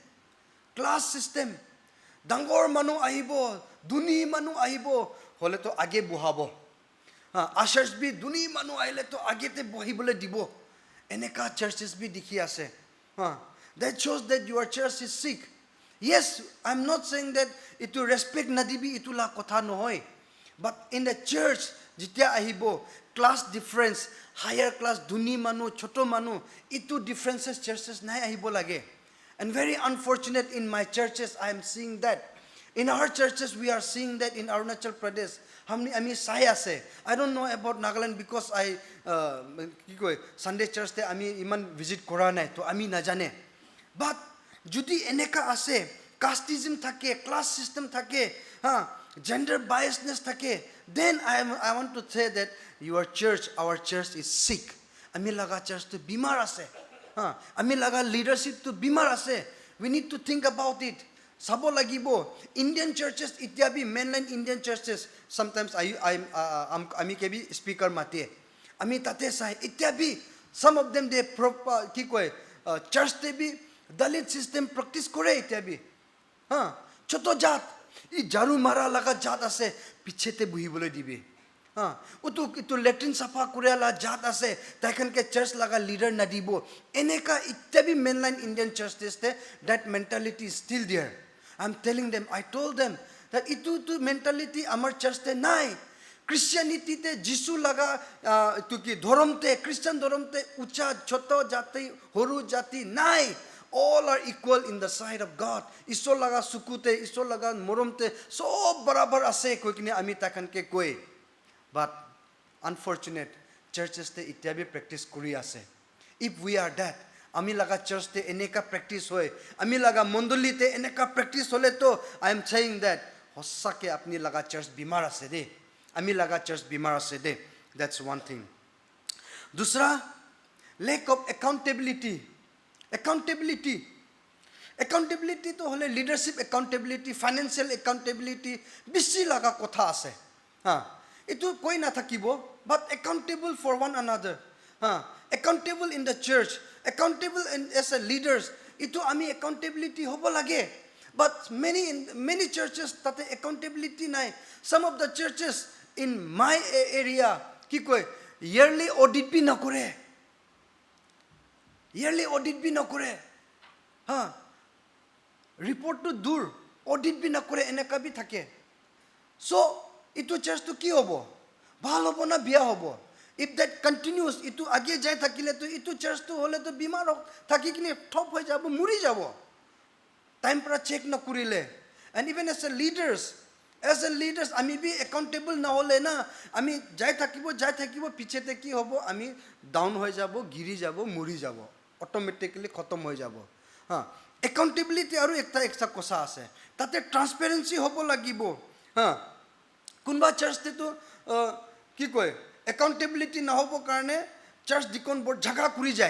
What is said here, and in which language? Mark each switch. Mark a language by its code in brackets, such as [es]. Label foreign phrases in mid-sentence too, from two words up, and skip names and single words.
[nag] dangor manu ahibo duni manu ahibo hole to age buhabo ha ashers bi duni manu aile to age te bohibole dibo Eneka churches bhi dikhi ase. [en] That shows that your church is sick. Yes, I'm not saying that [nag] itu respect nadibi itu la kotha nohoy. [en] But in the church, [nag] jitya ahibo, [en] class difference, higher class, [nag] duni manu, choto manu, itu [en] differences churches [nag] nai ahibo lage. [en] And very unfortunate in my churches, I am seeing that. In our churches, we are seeing that in Arunachal Pradesh. [nag] Ami sai ase. [en] I don't know about Nagaland because I Sunday church [nag] te ami iman visit kora nai, to ami najane. But judi eneka ase, casteism thake, [en] class system thake, gender biasness thake, then I want to say that your church, our church is sick. [nag] Ami laga church to bimar ase. Ami laga leadership to bimar ase. [en] We need to think about it. [nag] Sabo lagibo. [en] Indian churches, ityabi mainland Indian churches. Sometimes [nag] ami kebi [en] speaker mate. [nag] Ami tate sai ityabi. [en] Some of them they [nag] church te bi [en] Dalit system practice [nag] kore ityabi. Choto jat. I jaru mara laga jat ase pichete buhi bole dibi. Itu Latin safa kurela jat ase taken ke church laga leader nadibo. Eneka ityabi [en] mainland Indian churches [nag] te [en] that mentality is still there. I'm telling them, I told them that [nag] itu mentality amar church te nai. Christianity te Jisu laga dhorom te Christian dhorom te ucha choto jati horu jati nai. [en] All are equal in the sight of God. [nag] Iso laga sukute, iso laga moromte, so barabar ase koi kini ami takan ke koi. [en] But unfortunate, [nag] churches te ityabi practice kuri ase. [en] If we are that, [nag] ami laga church te eneka practice hoy, ami laga mondoli te eneka practice hole to, [en] I am saying that [nag] hossa ke apni laga church bimar ase de. Ami laga church bimar ase de. [en] That's one thing. Dusra, lack of accountability. Accountability [nag] to hole [en] leadership accountability, financial accountability, [nag] bisi laga kotha ase. Itu koi na thakibo, [en] but accountable for one another. Accountable in the church, accountable as a leaders. [nag] Itu ami accountability hobo lage. [en] But many churches tate accountability nai. Some of the churches in my area [nag] ki koi yearly audit bhi na kore. [en] Yearly audit [nag] bhi na kore. Report to dur. Audit bhi na kore eneka bhi thake. So, itu church to ki hobo? Bhal hobo na biya hobo. [en] If that continues, [nag] itu age jai thakile to itu church to hole to bimar thaki kini top hoy jabo, muri jabo. Time pra check na kurile. [en] And even as a leaders, [nag] ami bhi accountable na hole na, ami jai thakibo piche te ki hobo, ami down hoy jabo, giri jabo, muri jabo. Automatically khatam hoy jabo. Accountability aru ekta kosa ase. Tate transparency hobo lagibo. Kunba church te to ki koi accountability na hobo karne [en] church deacon board [nag] jhagda kuri jay.